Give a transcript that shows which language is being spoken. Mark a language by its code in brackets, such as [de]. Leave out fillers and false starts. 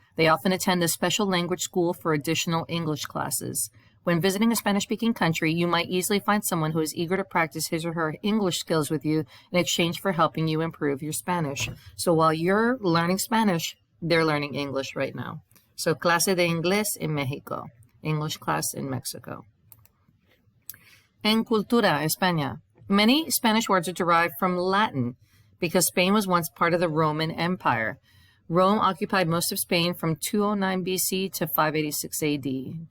[en] They often attend a special language school for additional English classes. When visiting a Spanish-speaking country, you might easily find someone who is eager to practice his or her English skills with you in exchange for helping you improve your Spanish. So while you're learning Spanish, they're learning English right now. [es] So, clase de inglés en México. [en] English class in Mexico. [es] En cultura, España. [en] Many Spanish words are derived from Latin because Spain was once part of the Roman Empire. Rome occupied most of Spain from 209 BC to 586 AD.